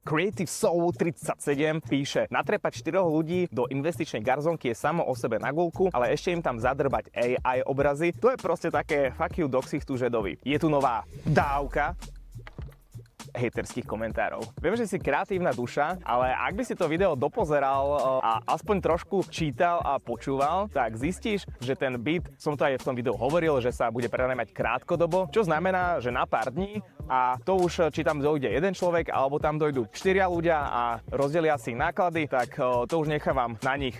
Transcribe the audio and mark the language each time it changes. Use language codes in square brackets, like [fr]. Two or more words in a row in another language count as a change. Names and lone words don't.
[sk] Creative Soul 37 píše: natrepať 4 ľudí do investičnej garzonky je samo o sebe na guľku, ale ešte im tam zadrbať AI obrazy, to je proste také [en] fuck you [sk] do ksichtu Žedovi. Je tu nová dávka hejterských komentárov. Viem, že si kreatívna duša, ale ak by si to video dopozeral a aspoň trošku čítal a počúval, tak zistíš, že ten byt, som to aj v tom videu hovoril, že sa bude prenajmať krátkodobo, čo znamená, že na pár dní, a to už, či tam dojde jeden človek, alebo tam dojdú 4 ľudia a rozdelia si náklady, tak to už nechávam na nich.